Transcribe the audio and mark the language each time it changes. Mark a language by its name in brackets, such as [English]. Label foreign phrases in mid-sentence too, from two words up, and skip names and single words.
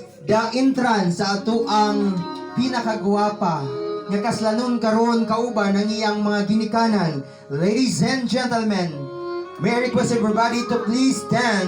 [English] The entrance [Cebuano] sa ato ang pinakagwapa nga kaslanon karon kauban ang iyang mga ginikanan. [English] Ladies and gentlemen, may I request everybody to please stand.